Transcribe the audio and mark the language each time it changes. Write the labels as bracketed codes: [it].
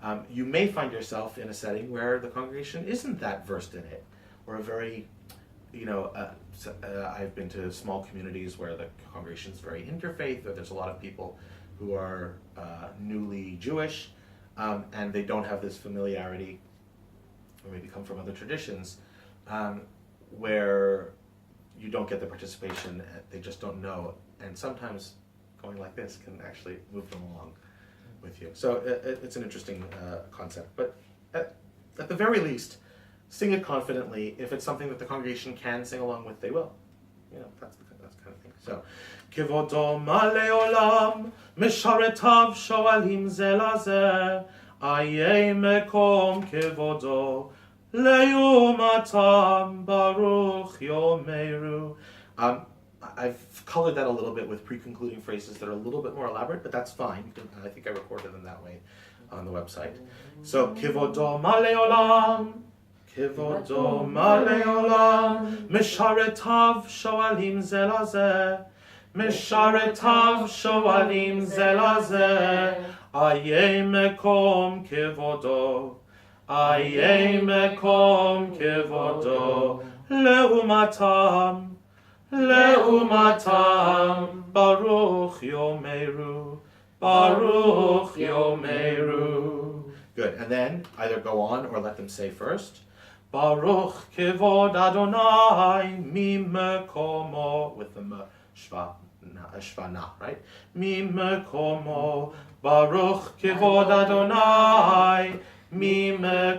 [en] You may find yourself in a setting where the congregation isn't that versed in it, or a very, I've been to small communities where the congregation is very interfaith, or there's a lot of people who are newly Jewish, and they don't have this familiarity, or maybe come from other traditions, where you don't get the participation, they just don't know, and sometimes going like this can actually move them along with you. So it's an interesting concept, but at the very least, sing it confidently. If it's something that the congregation can sing along with, they will. That's the kind of thing. So, [he] כבודו מלא עולם, משרתיו שואלים זה לזה, איה מקום כבודו, לעומתם ברוך יאמרו. [en] I've colored that a little bit with pre-concluding phrases that are a little bit more elaborate, but that's fine. I think I recorded them that way on the website. [he] So, כבודו מלא עולם, כבודו מלא עולם, משרתיו שואלים זה לזה, משרתיו שואלים זה לזה, איה מקום כבודו, איה מקום כבודו, לעומתם, לעומתם, ברוך יאמרו, ברוך יאמרו. [en] Good, and then either go on or let them say first. [he] Baruch kivod Adonai mimekomo, [en] with the shvana, right? [he] Mimekomo, Baruch kivod Adonai mimekomo.